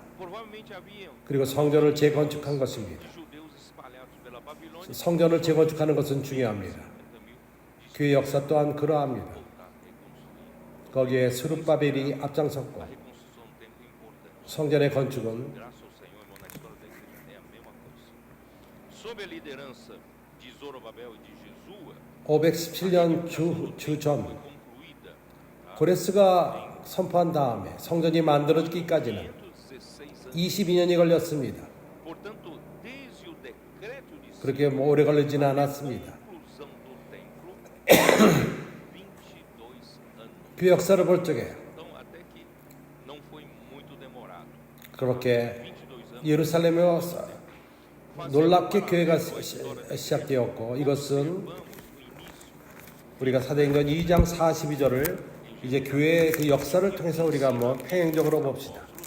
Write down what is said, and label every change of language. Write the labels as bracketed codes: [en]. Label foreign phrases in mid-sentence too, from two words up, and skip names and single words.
[ko] 그리고 성전을 재건축한 것입니다. 성전을 재건축하는 것은 중요합니다. 교회 역사 또한 그러합니다. 거기에 스룹바벨이 앞장섰고 성전의 건축은 [pt] sob a liderança de Zorobabel e de [ko] 517년 주전 고레스가 선포한 다음에 성전이 만들어지기까지는 22년이 걸렸습니다. 그렇게 오래 걸리지는 않았습니다. 그 역사를 볼 적에 그렇게 예루살렘에 놀랍게 교회가 시작되었고, 이것은 우리가 사도행전 2장 42절을 이제 교회의 그 역사를 통해서 우리가 한번 평행적으로 봅시다.